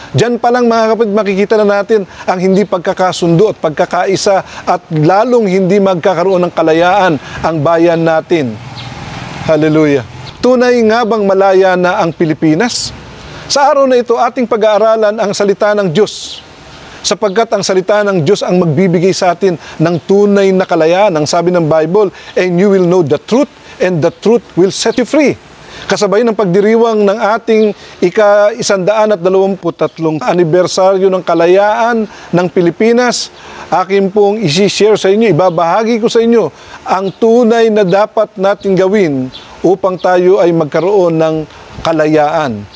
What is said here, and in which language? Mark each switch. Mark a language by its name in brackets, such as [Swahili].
[Filipino] Diyan pa lang, mga kapatid, makikita na natin ang hindi pagkakasundo at pagkakaisa at lalong hindi magkakaroon ng kalayaan ang bayan natin. Hallelujah. Tunay nga bang malaya na ang Pilipinas? Sa araw na ito, ating pag-aaralan ang salita ng Diyos. Sapagkat ang salita ng Diyos ang magbibigay sa atin ng tunay na kalayaan. Ang sabi ng Bible, [English] and you will know the truth, and the truth will set you free. [Filipino] Kasabay ng pagdiriwang ng ating ika-123 anibersaryo ng kalayaan ng Pilipinas, akin pong isi-share sa inyo, ibabahagi ko sa inyo ang tunay na dapat natin gawin upang tayo ay magkaroon ng kalayaan.